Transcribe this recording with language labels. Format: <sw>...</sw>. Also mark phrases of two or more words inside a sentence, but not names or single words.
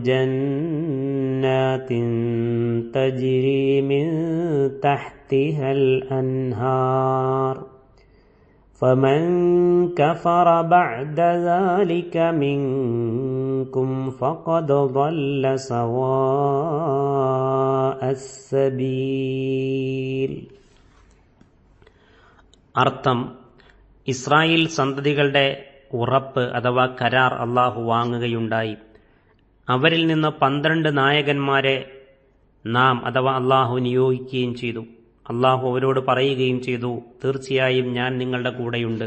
<ar>جنات تجري من تحتها الأنهار فمن كفر بعد ذلك منكم فقد ضل سواء السبيل.</ar> <ml>അർത്ഥം, ഇസ്രായേൽ സന്തതികളുടെ ഉറപ്പ് അഥവാ കരാർ അള്ളാഹു വാങ്ങുകയുണ്ടായി. അവരിൽ നിന്ന് 12 നായകന്മാരെ നാം അഥവാ അള്ളാഹു നിയോഗിക്കുകയും ചെയ്തു. അള്ളാഹു അവരോട് പറയുകയും ചെയ്തു, തീർച്ചയായും ഞാൻ നിങ്ങളുടെ കൂടെയുണ്ട്.</ml>